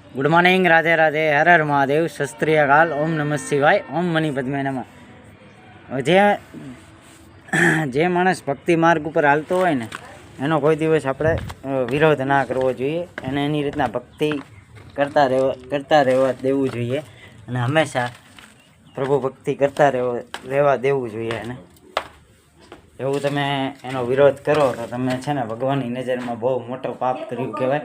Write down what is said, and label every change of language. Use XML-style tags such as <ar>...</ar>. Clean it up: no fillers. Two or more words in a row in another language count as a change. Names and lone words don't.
<en>Good morning,</en> <hi>राधे राधे, हर हर महादेव, शस्त्रीय काल, ओम नमः शिवाय, ओम मणि पद्मे नमः।</hi> <gu>જે માણસ ભક્તિ માર્ગ પર હાલતો હોય ને એનો કોઈ દિવસ આપણે વિરોધ ના કરવો જોઈએ અને એની રીતના ભક્તિ કરતા રહેવા દેવું જોઈએ અને હંમેશા પ્રભુ ભક્તિ કરતા રહેવા દેવું જોઈએ। અને એવું તમે એનો વિરોધ કરો તો તમે છે ને ભગવાનની નજરમાં બહુ મોટો પાપ કર્યું કહેવાય।</gu>